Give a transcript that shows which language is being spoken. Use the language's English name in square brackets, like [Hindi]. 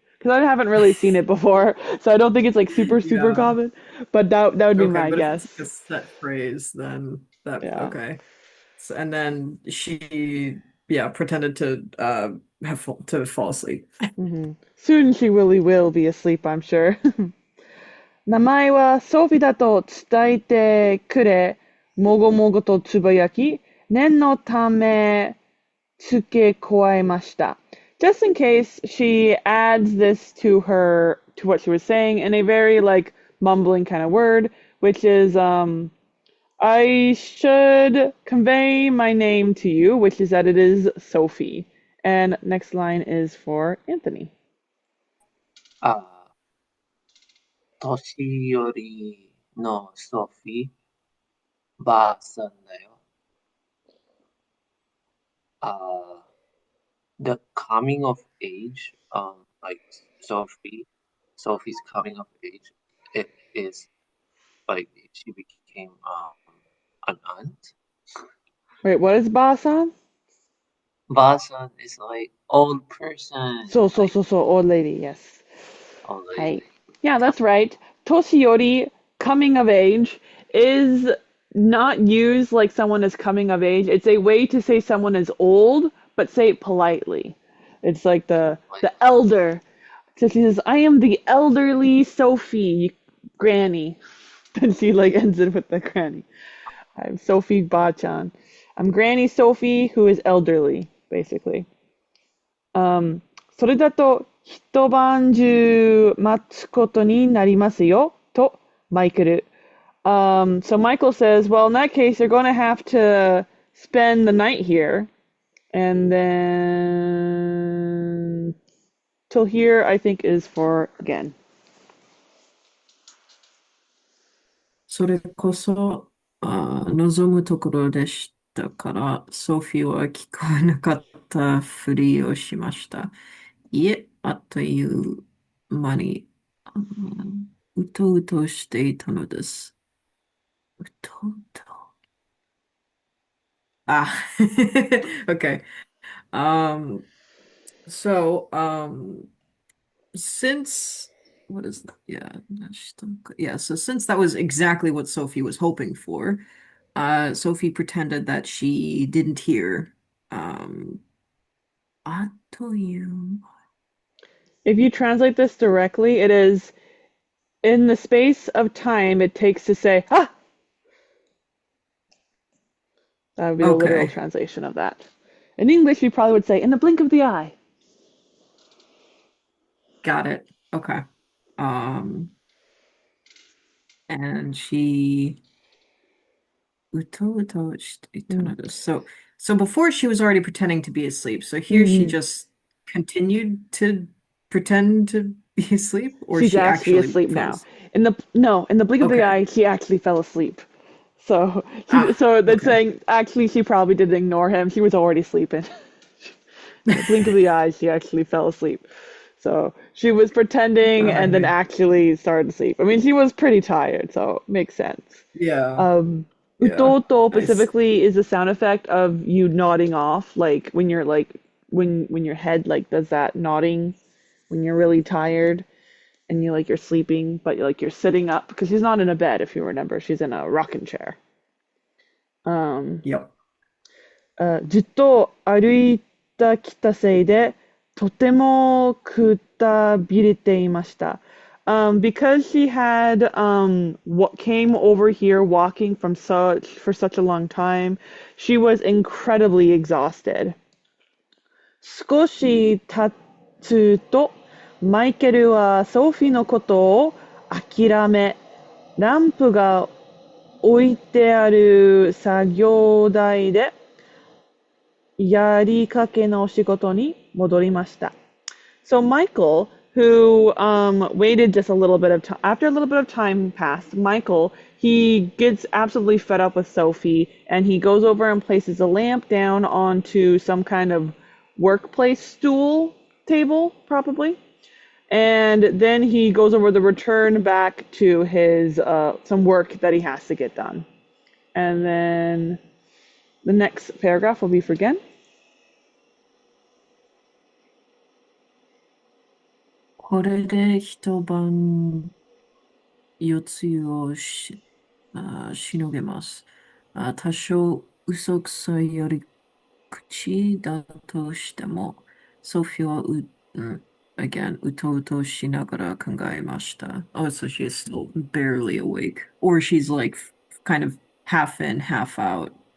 [English] Because I haven't really seen it before, so I don't think it's like super Yeah. common. But that would be Okay, my but if it's like a guess. set phrase, then that Yeah. okay. So, and then she yeah pretended to to fall asleep. Soon she really will be asleep, I'm sure. [Japanese] 名前はソフィだと伝えてくれ、もごもごとつぶやき、念のため付け加えました。 [English] Just in case she adds this to what she was saying in a very like mumbling kind of word, which is I should convey my name to you, which is that it is Sophie. And next line is for Anthony. [Japanese] ああ、年寄りのソフィー、ばあさんだよ。 [English] ああ、the coming of age, like Sophie's coming of age, it is like she became an aunt. Wait, what is Basan? Basan is like old person, So, like old lady, yes. old Hi. lady. Yeah, that's right. Toshiori, coming of age, is not used like someone is coming of age. It's a way to say someone is old, but say it politely. It's like Like, the elder. So she says, I am the elderly Sophie, granny. Then she like ends it with the granny. I'm Sophie Bachan. I'm Granny Sophie who is elderly, basically. [Japanese] それだと一晩中待つことになりますよ、とマイケル。 [English] So Michael says, well, in that case, you're going to have to spend the night here. And then till here, I think, is for again. [Japanese] それこそ、望むところでしたから、ソフィーは聞こえなかったふりをしました。いえ、あっという間に、うとうとしていたのです。うとうと。 [English] Ah, okay. Um, so, since what is that? Yeah, so since that was exactly what Sophie was hoping for, Sophie pretended that she didn't hear. [Japanese] Um, あっという [English] If you translate this directly, it is in the space of time it takes to say, ah! That would be the literal Okay, translation of that. In English, we probably would say, in the blink of the eye. got it. Okay. [Japanese] Um, [English] and she [Japanese] うとうとしていたのです。 [English] So before she was already pretending to be asleep. So here she Mm-hmm. just continued to pretend to be asleep, or She's she actually actually asleep fell now. asleep. In the blink of the Okay. eye, she actually fell asleep. So, Ah, so that's okay. saying actually she probably didn't ignore him. She was already sleeping. In the blink of the eye, she actually fell asleep. So she was pretending and then Okay. actually started to sleep. I mean, she was pretty tired, so it makes sense. Yeah. Um, Yeah. Utoto Nice. specifically is a sound effect of you nodding off, like when your head like does that nodding when you're really tired and you're sleeping, but you're sitting up because she's not in a bed if you remember, she's in a rocking chair. Um, Yep. [Japanese] ずっと歩いてきたせいで、とてもくたびれていました。 [English] Because she had what came over here walking for such a long time, she was incredibly exhausted. [Japanese] 少し経つと、マイケルはソフィーのことを諦め、ランプが置いてある作業台でやりかけの仕事に戻りました。 [English] So Michael, who waited just a little bit of time, after a little bit of time passed, Michael, he gets absolutely fed up with Sophie and he goes over and places a lamp down onto some kind of workplace stool table, probably. And then he goes over the return back to his some work that he has to get done. And then the next paragraph will be for Gen. [Japanese] これで一晩夜露をしのげます。多少嘘くさいやり口だとしても、ソフィーは [English] again, [Japanese] うとうとしながら考えました。 [English] Oh, so she is still barely awake. Or she's like kind of half in, half out.